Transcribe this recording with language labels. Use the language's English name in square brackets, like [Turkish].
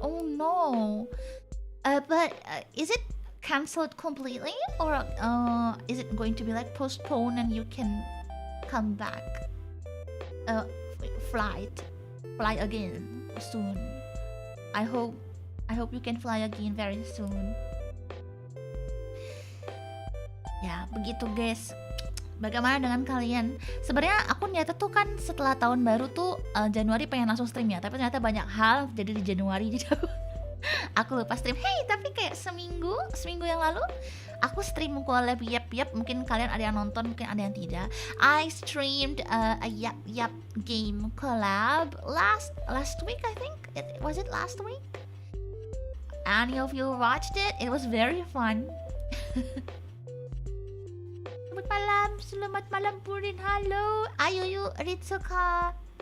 [English] Oh no. But is it cancelled completely, or is it going to be like postponed and you can come back? Uh, fly again soon. I hope you can fly again very soon. [Indonesian] Ya, begitu guys. Bagaimana dengan kalian? Sebenarnya aku niatnya tuh kan setelah tahun baru tuh Januari pengen langsung stream ya, tapi ternyata banyak hal jadi di Januari jadi aku lupa stream. Hey, tapi kayak seminggu yang lalu aku stream collab yap, mungkin kalian ada yang nonton, mungkin ada yang tidak. [English] I streamed a yap game collab last week, I think. Was it last week? Any of you watched it? It was very fun. [Indonesian] Selamat malam Purin. Halo. Ayuyu Ritsuka.